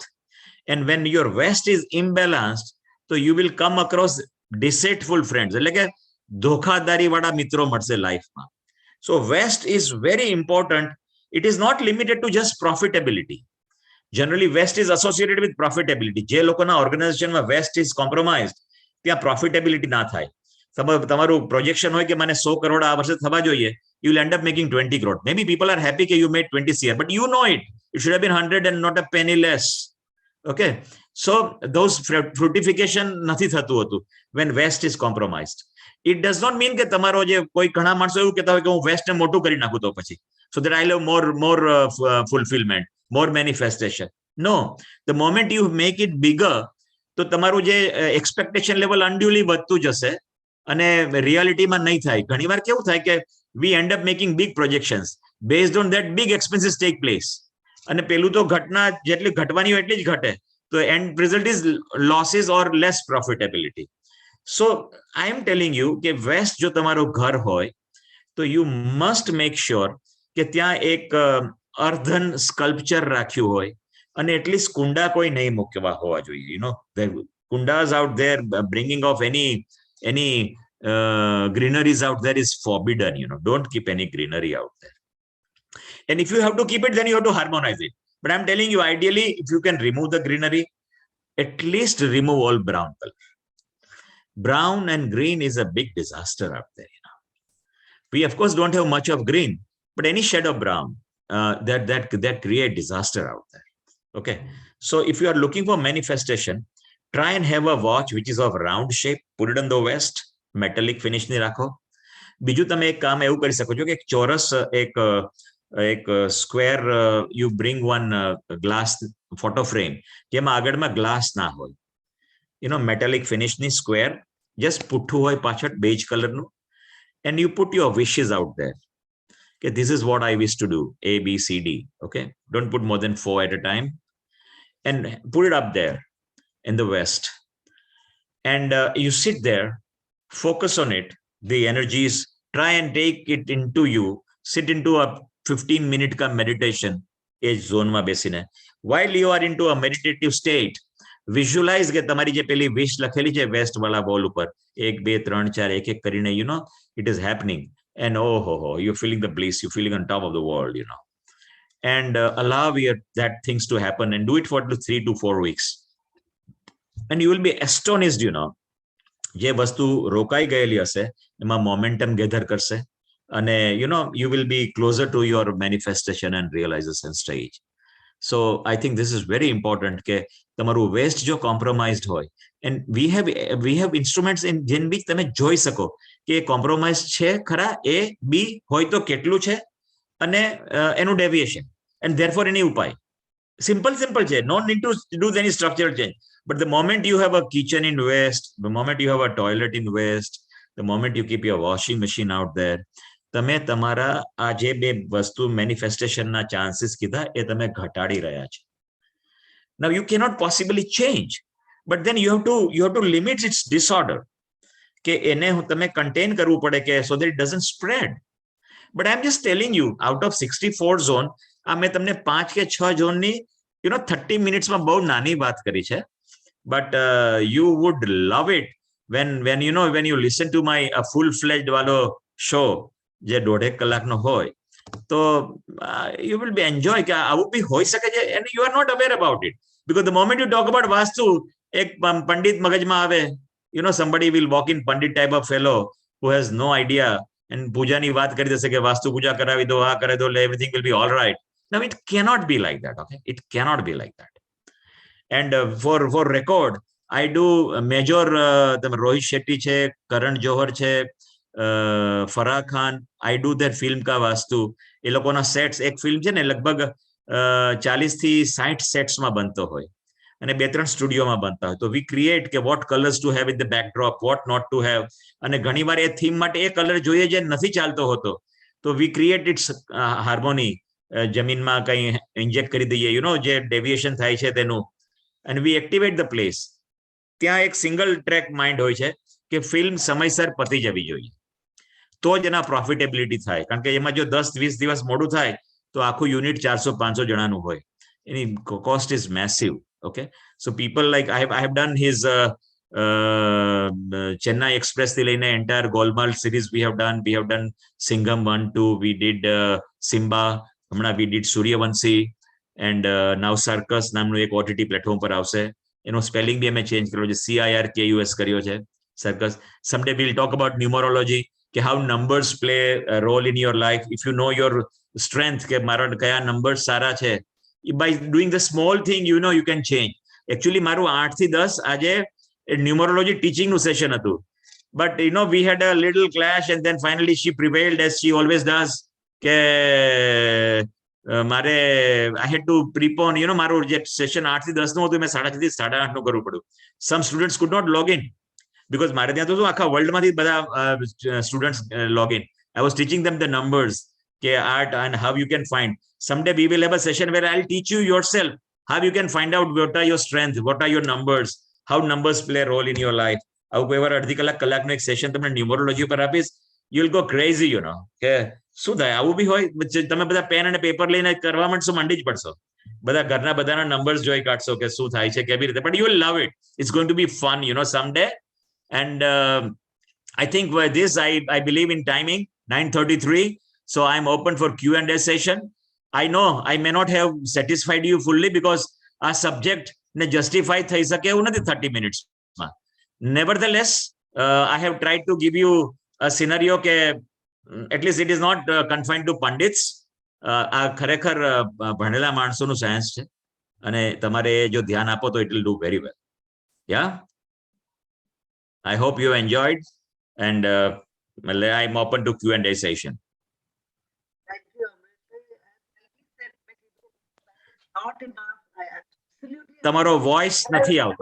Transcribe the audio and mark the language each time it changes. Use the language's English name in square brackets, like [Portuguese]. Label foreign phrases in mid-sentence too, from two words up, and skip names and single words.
[English] And when your west is imbalanced, so you will come across deceitful friends. [Gujarati] એટલે કે ધોખાદારી વાળા મિત્રો મળશે લાઈફમાં. [English] So west is very important. It is not limited to just profitability. Generally, West is associated with profitability. [Gujarati] જે લોકોના ઓર્ગેનાઇઝેશનમાં [English] West is compromised, [Gujarati] ત્યાં profitability ના થાય. તમારું પ્રોજેક્શન હોય કે મને 100 કરોડ આ વર્ષે થવા જોઈએ, [English] you will end up making 20 crore. Maybe people are happy that you made 20 CR, but you know it. It should have been 100 and not a penny less. Okay. So those fructification [Gujarati] નથી થતું હતું [English] when West is compromised. It does not mean [Gujarati] કે તમારો જે કોઈ ઘણા માણસો એવું કહેતા હોય કે હું વેસ્ટને મોટું કરી નાખું તો પછી, [English] so that I'll have more fulfillment, more manifestation. No, the moment you make it bigger, [Gujarati] તો તમારું જે [English] expectation level unduly [Gujarati] વધતું જશે અને રિયાલિટીમાં નહીં થાય. ઘણીવાર કેવું થાય કે [English] we end up making big projections. Based on that, big expenses take place. [Gujarati] અને પેલું તો ઘટના જેટલી ઘટવાની હોય એટલી જ ઘટે. [English] So end result is losses or less profitability. So I am telling you [Gujarati] કે West જો તમારું ઘર હોય તો [English] you must make sure [Gujarati] કે ત્યાં એક [English] earthen sculpture [Gujarati] રાખ્યું હોય અને એટલીસ્ટ કુંડા કોઈ નહીં મૂકવા હોવા જોઈએ. [English] You know, the kundas out there bringing off any greeneries out there is forbidden. You know, don't keep any greenery out there. And if you have to keep it, then you have to harmonize it. But I'm telling you, ideally, if you can remove the greenery, at least remove all brown color. Brown and green is a big disaster out there. You know, we of course don't have much of green, but any shade of brown that create disaster out there. Okay, so if you are looking for manifestation, try and have a watch which is of round shape. Put it on the west, metallic finish [Gujarati] ni રાખો. બીજું તમે એક કામ એવું કરી શકો છો કે એક ચોરસ એક [English] square you bring one glass photo frame [Gujarati] જેમાં આગળમાં glass ના હોય. [English] You know, metallic finish ni square, just [Gujarati] પુઠ્ઠું હોય પાછળ [English] beige color નું, and you put your wishes out there. Okay, this is what I wish to do, A, B, C, D. Okay, don't put more than 4 at a time, and put it up there in the west. and you sit there, focus on it, the energies, try and take it into you, sit into a 15-minute ka meditation [Gujarati] એ zone માં બેસીને. [English] While you are into a meditative state, visualize [Gujarati] કે તમારી જે પેલી wish લખેલી છે west વાળા wall ઉપર 1 2 3 4 એક એક કરીને, [English] you know, it is happening, and oh ho ho, you're feeling the bliss, you're feeling on top of the world, you know, and allow that things to happen, and do it for 3 to 4 weeks, and you will be astonished, you know, [Gujarati] જે વસ્તુ રોકાઈ ગયેલી હશે એમાં [English] momentum gather [Gujarati] કરશે, અને [English] you know, you will be closer to your manifestation and realization stage. So I think this is very important [Gujarati] કે તમારું વેસ્ટ જો કોમ્પ્રોમાઇઝડ હોય, [English] and we have instruments in [Gujarati] જેન બી તમે જોઈ સકો કે કોમ્પ્રોમાઇઝ છે ખરા, A B હોય તો કેટલું છે, અને એનું ડેવિએશન, [English] and therefore [Gujarati] એની ઉપાય simple છે, [English] no need to do any structural change. But the moment you have a kitchen in waste, the moment you have a toilet in waste, the moment you keep your washing machine out there, [Gujarati] તમે તમારા આ જે બે વસ્તુ [English] manifestationના chances [Gujarati] કીધા એ તમે ઘટાડી રહ્યા છો. [English] Now you cannot possibly change, but then you have to limit its disorder, [Gujarati] કે એને તમે contain કરવું પડે કે [English] so that it doesn't spread. But I'm just telling you, out of 64 zone, [Gujarati] આ મેં તમને 5 કે 6 ઝોનની, [English] you know, 30 minutes [Gujarati] માં બહુ નાની વાત કરી છે. [English] But you would love it when you know, when you listen to my full-fledged [Gujarati] વાળો show જે 1.5 કલાકનો હોય, તો [English] you will be enjoy [Gujarati] કે આવું બી હોઈ શકે છે, [English] and you are not aware about it, because the moment you talk about vastu, [Gujarati] એક પંડિત મગજમાં આવે, [English] you know, somebody will walk in pandit type of fellow who has no idea, and [Gujarati] પૂજાની વાત કરી દેશે કે વાસ્તુ પૂજા કરાવી દો, આ કરાવી દો, [English] everything will be all right. Now it cannot be like that, okay? It cannot be like that. And for record, I do major Rohit Shetty છે, Karan Johar છે, Farah Khan, I do their film ka vastu. [Gujarati] એ લોકોના સેટ્સ, એક ફિલ્મ છે ને લગભગ 40 થી 60 સેટ્સમાં બનતો હોય, અને 2-3 સ્ટુડિયોમાં બનતા હોય. [English] તો we create કે what colors to have in the backdrop, what not to have, [Gujarati] અને ઘણીવાર એ થીમ માટે એ કલર જોઈએ જે નથી ચાલતો હોતો, તો [English] we create its harmony, [Gujarati] જમીનમાં કંઈ ઇન્જેક્ટ કરી દઈએ, [English] you know, [Gujarati] જે ડેવિએશન થાય છે તેનું, [English] and we activate the place. [Gujarati] ત્યાં એક [English] single track mind [Gujarati] હોય છે કે ફિલ્મ સમયસર પતી જવી જોઈએ, તો જ એના પ્રોફિટેબિલિટી થાય, કારણ કે એમાં જો 10-20 દિવસ મોડું થાય તો આખું યુનિટ 400-500 જણાનું હોય, એની [English] cost is massive. Okay, so people like I have done his Chennai Express [Gujarati] થી લઈને [English] entire Golmaal series we have done Singham 1-2, we did Simba, હમણાં we did Suryavanshi, and now Circus [Gujarati] નામનું એક OTT પ્લેટફોર્મ પર આવશે, એનો સ્પેલિંગ બી અમે ચેન્જ કર્યો છે, CIRKUS કર્યો છે, [English] Circus. Someday we'll talk about numerology, કે how numbers play a role in your life. If you know your strength, [Gujarati] કે મારા કયા numbers સારા છે, [English] by doing the small thing, you know, you can change. Actually [Gujarati] મારું 8 થી 10 આજે [English] numerology teaching [Gujarati] નું session હતું, [English] but you know, we had a little clash, and then finally she prevailed, as she always does, [Gujarati] કે મારે [English] I had to prepone, you know, [Gujarati] મારું જે session 8 થી 10 નું હતું, મેં 6:30 થી 8:30 નું કરવું પડ્યું. [English] Some students could not log in, because [Gujarati] મારે ત્યાં તો શું આખા વર્લ્ડમાંથી બધા સ્ટુડન્ટ્સ [English] log in. I was teaching them the numbers, કે art, and how you can find. Someday we will have a session where I'll teach you yourself how you can find out what are your strengths, what are your numbers, how numbers play a role in your life. [Gujarati] આવું કોઈ વાર અડધી કલાકનું એક સેશન તમને ન્યુમરોલોજી ઉપર આપીશ, [English] you will go crazy, you know, [Gujarati] કે શું થાય, આવું બી હોય, તમે બધા પેન અને પેપર લઈને કરવા માંડશો, મંડી જ પડશો, બધા ઘરના બધાના નંબર્સ જોઈ કાઢશો કે શું થાય છે, કેવી રીતે, [English] but you will love it. It's going to be fun, you know, someday. And I think with this, I believe in timing, 9:33. So I'm open for Q&A session. I know I may not have satisfied you fully, because our subject [Gujarati] ને justify થઈ શકે એવું નથી [English] 30 minutes માં. Nevertheless, I have tried to give you a scenario ke at least it is not confined to pandits. [Gujarati] આ ખરેખર ભણેલા માણસોનું સાયન્સ છે, અને તમારે જો ધ્યાન આપો તો [English] it will do very well. Yeah, I hope you enjoyed, and I'm open to Q&A session. Thank you, not enough. I absolutely. [Gujarati] તમારો વોઇસ નથી આવતો.